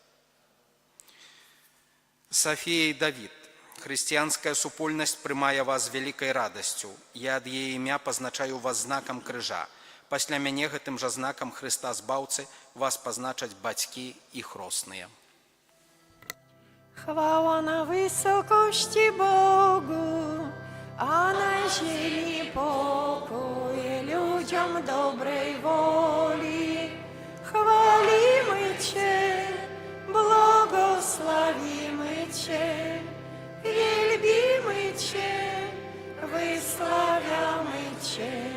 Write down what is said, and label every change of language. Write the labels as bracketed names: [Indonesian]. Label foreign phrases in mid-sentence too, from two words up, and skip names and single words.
[Belarusian] Сафія і Давід, хрысціянская супольнасць прымае вас з вялікай радасцю. Я ад яе імя пазначаю вас знакам крыжа. Пасля мяне гэтым жа знакам Хрыста Збаўцы вас пазначаць бацькі і хросныя. [Polish] Chwała na wysokości Bogu, a na ziemi pokój ludziom dobrej woli. Chwalimy Cię, błogosławimy Cię, wielbimy Cię, wysławiamy Cię.